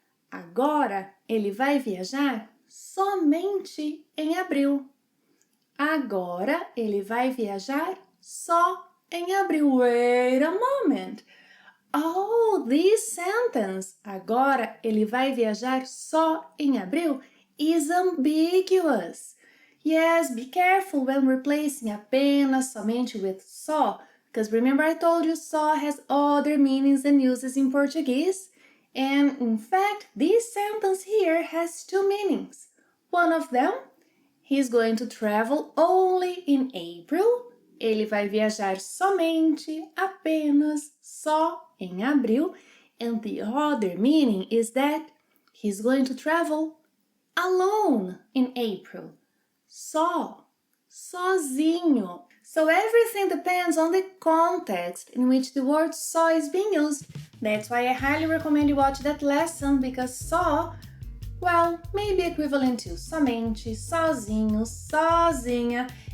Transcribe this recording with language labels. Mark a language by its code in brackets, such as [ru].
[pt] Agora ele vai viajar somente em abril. Agora ele vai viajar só em abril. [en] Wait a moment. Oh, this sentence, [pt] agora ele vai viajar só em abril, [en] is ambiguous. Yes, be careful when replacing apenas, somente with só, because remember I told you só has other meanings and uses in Portuguese. And in fact, this sentence here has 2 meanings. One of them, he is going to travel only in April, [pt] Ele vai viajar somente, apenas, só em abril. [en] And the other meaning is that he's going to travel alone in April. [pt] Só, sozinho. [en] So everything depends on the context in which the word só is being used. That's why I highly recommend you watch that lesson, because só, well, may be equivalent to somente, sozinho, sozinha.